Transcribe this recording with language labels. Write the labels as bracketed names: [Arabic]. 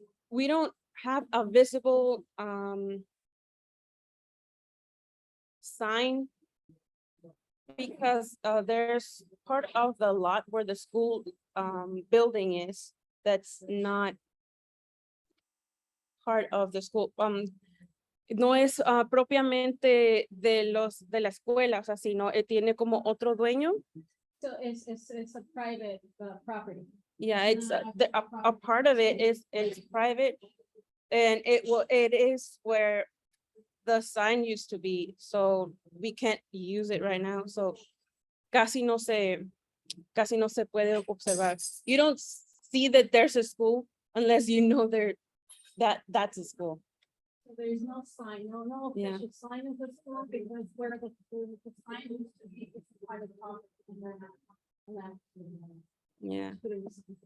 [English] We don't have a visible sign because there's part of the lot where the school building is that's not part of the school. [Spanish] No es propiamente de la escuela, o sea, sino tiene como otro dueño. [English] So it's a private property. Yeah, it's a part of it is private, and it is where the sign used to be, so we can't use it right now. [Spanish] So casi no se puede observar. [English] You don't see that there's a school unless you know that's a school. So there's no sign, no Yeah. official sign of the school, because where the sign used to be, it's part of the property. And then- Yeah. but it was-